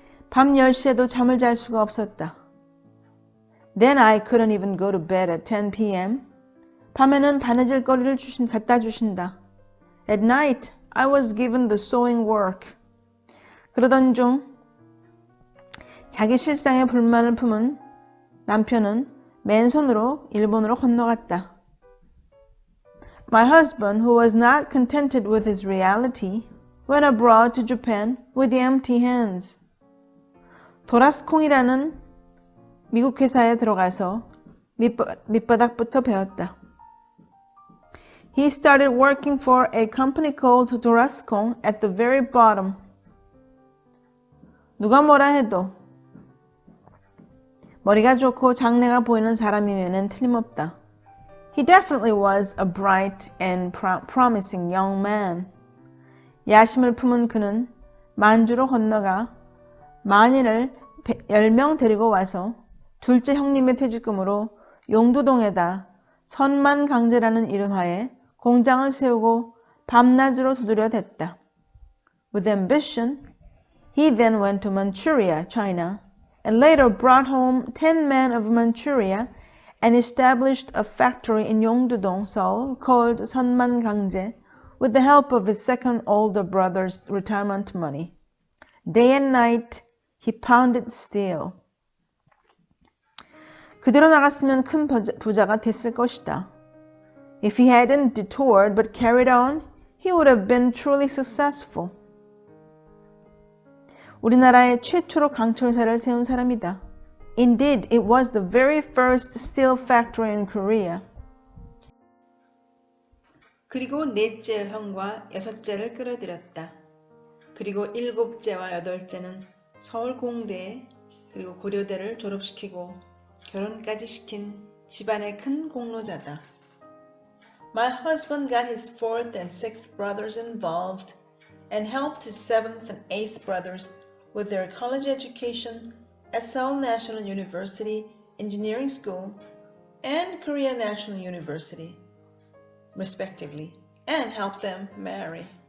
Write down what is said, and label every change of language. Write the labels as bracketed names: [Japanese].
[Korean] 밤 10시에도 잠을 잘 수가 없었다. [English] Then I couldn't even go to bed at 10 p.m. [Korean] 밤에는 바느질 거리를 갖다 주신다. [English] At night, I was given the sewing work. [Korean] 그러던 중 자기 실상에 불만을 품은 남편은 맨손으로 일본으로 건너갔다. [English] My husband, who was not contented with his reality, went abroad to Japan with empty hands. [Korean] 도라스콩이라는 미국 회사에 들어가서 밑바닥부터 배웠다. [English] He started working for a company called Dorascon at the very bottom. [Korean] 누가 뭐라 해도 머리가 좋고 장래가 보이는 사람이면은 틀림없다. [English] He definitely was a bright and promising young man. [Korean] 야심을 품은 그는 만주로 건너가 만인을 10명 데리고 와서 둘째 형님의 퇴직금으로 용두동에다 선만강제라는 이름하에 공장을 세우고 밤낮으로 두드려 댔다. [English] With ambition, he then went to Manchuria, China, and later brought home 10 men of Manchuria and established a factory in Yongdudong, Seoul, called 선만강제, with the help of his second older brother's retirement money. Day and night, he pounded steel. [Korean] 그대로 나갔으면 큰 부자가 됐을 것이다. [English] If he hadn't detoured but carried on, he would have been truly successful. [Korean] 우리나라의 최초로 강철사를 세운 사람이다. [English] Indeed, it was the very first steel factory in Korea. [Korean] 그리고 넷째 형과 여섯째를 끌어들였다. 그리고 일곱째와 여덟째는 서울 공대 그리고 고려대를 졸업시키고 결혼까지 시킨 집안의 큰 공로자다. [English] My husband got his fourth and sixth brothers involved and helped his seventh and eighth brothers with their college education at Seoul National University Engineering School and Korea National University, respectively, and helped them marry.